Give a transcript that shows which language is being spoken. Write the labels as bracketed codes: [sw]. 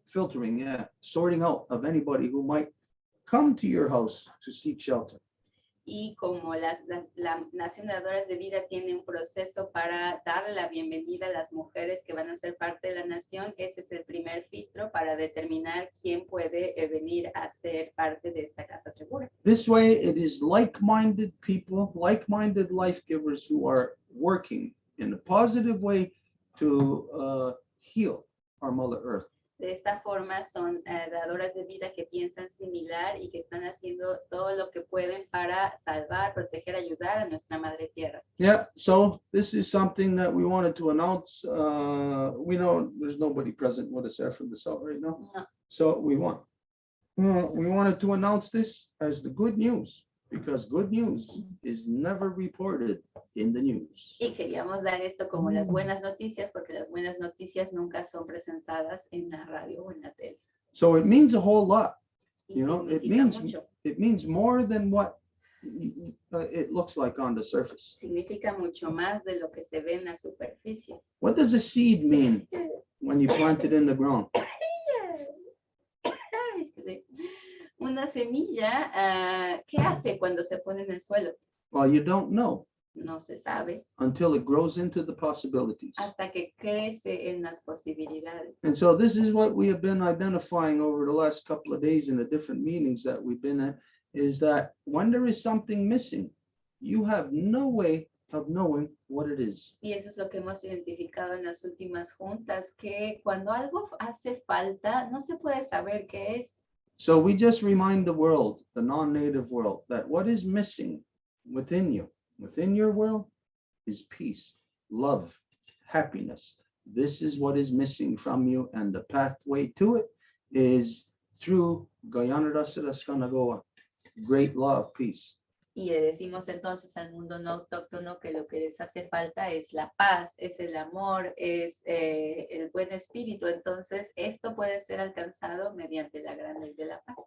[en] Filtering, yeah, sorting out of anybody who might come to your house to seek shelter. [es] Y como la Nación de Dadoras de Vida tiene un proceso para darle la bienvenida a las mujeres que van a ser parte de la nación, ese es el primer filtro para determinar quién puede venir a ser parte de esta casa segura. [en] This way, it is like-minded people, like-minded life givers who are working in a positive way to heal our Mother Earth. [es] De esta forma son dadoras de vida que piensan similar y que están haciendo todo lo que pueden para salvar, proteger, ayudar a nuestra Madre Tierra. [en] Yeah, so this is something that we wanted to announce. We know there's nobody present with us there from the South right now. No. So we wanted to announce this as the good news, because good news is never reported in the news. [es] Y queríamos dar esto como las buenas noticias, porque las buenas noticias nunca son presentadas en la radio o en la tele. [en] So it means a whole lot. [es] Y [en] You know, it [es] significa [en] means [es] mucho, [en] it means more than what it looks like on the surface. [es] significa mucho más de lo que se ve en la superficie. [en] What does a seed mean when you plant it in the ground? Ay, excuse. [es] Una semilla, ¿qué hace cuando se pone en el suelo? [en] Well, you don't know [es] No se sabe [en] until it grows into the possibilities. [es] hasta que crece en las posibilidades. [en] And so this is what we have been identifying over the last couple of days in the different meetings that we've been at, is that when there is something missing, you have no way of knowing what it is. [es] Y eso es lo que hemos identificado en las últimas juntas, que cuando algo hace falta, no se puede saber qué es. [en] So we just remind the world, the non-native world, that what is missing within you, within your world, is peace, love, happiness. This is what is missing from you, and the pathway to it is through Guyana Rasaraskanagawa, great law of peace. [es] Y le decimos entonces al mundo no autóctono que lo que les hace falta es la paz, es el amor, es el buen espíritu. Entonces, esto puede ser alcanzado mediante la gran ley de la paz.